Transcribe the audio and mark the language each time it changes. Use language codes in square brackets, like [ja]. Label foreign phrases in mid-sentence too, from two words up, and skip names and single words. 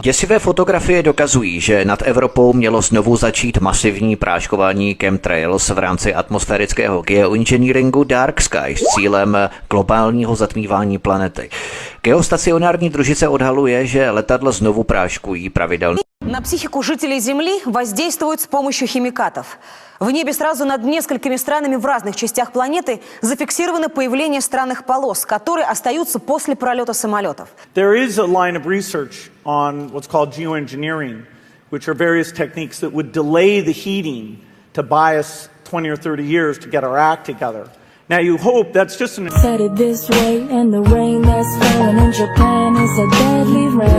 [cs] Děsivé fotografie dokazují, že nad Evropou mělo znovu začít masivní práškování chemtrails v rámci atmosférického geoengineeringu Dark Sky s cílem globálního zatmívání planety. Geostacionární družice odhaluje, že letadla znovu práškují pravidelně. [ru] На психику жителей Земли воздействуют с помощью химикатов. В небе сразу над несколькими странами в разных частях планеты зафиксировано появление странных полос, которые остаются после пролета самолетов. [en] There is a line of research on what's called geoengineering, which are various techniques that would delay the heating to buy us 20 or 30 years to get our act together. Now you hope that's just an... Said it this way, and the rain that's falling in Japan is a deadly rain.